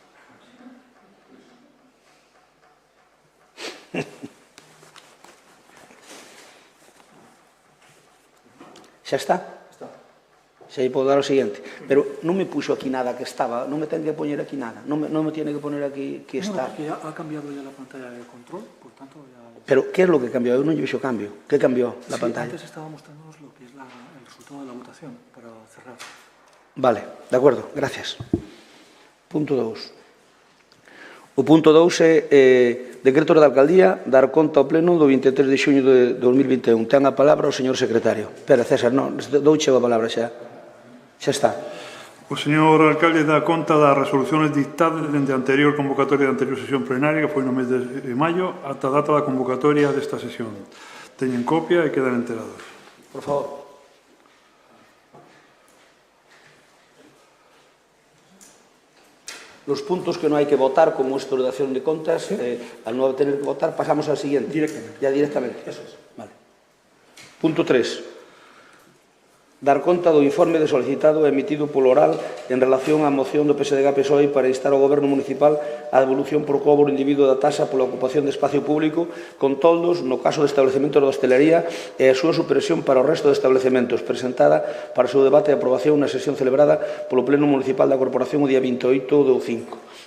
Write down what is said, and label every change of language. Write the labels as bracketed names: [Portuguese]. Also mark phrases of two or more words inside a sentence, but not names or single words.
[Galician] Xa está? Está. Xa lle podo dar o seguinte. Pero non me puxo aquí nada que estaba, non me ten que poñer aquí nada, non [Spanish] me tiene que poner aquí que está. No, porque ya ha cambiado ya la pantalla de control, por tanto ya... Pero, ¿qué es lo que cambió? [Galician] Eu non lle vexo cambio. [Spanish] ¿Qué cambió la pantalla? Antes estaba mostrándonos lo que es el resultado de la votación, para cerrar. Vale, de acuerdo, gracias. [Galician] Punto 2. O punto 2 é decreto da alcaldía dar conta ao pleno do 23 de xuño de 2021. Ten a palabra o señor secretario. Espera, César, non, douche a palabra xa. Xa está. O señor alcalde dá conta das [Spanish] resoluciones dictadas [Galician] dende a anterior convocatoria da anterior sesión plenaria, que foi no mes de maio, ata a data da convocatoria desta sesión. Teñen copia e quedan enterados. Por favor. [Spanish] Los puntos que no hay que votar, como esta ordenación de contas, al no tener que votar, pasamos al siguiente. Directamente. Ya directamente. Eso es. Vale. Punto 3. [Galician] Dar conta do informe de solicitado emitido polo oral en relación á moción do PSDG-PSOE para instar ao Goberno Municipal a devolución por cobro individuo da taxa pola ocupación de espacio público con toldos no caso de establecemento da hostelería e a súa supresión para o resto de establecementos, presentada para o seu debate e aprobación na sesión celebrada polo Pleno Municipal da Corporación o día 28 do 5.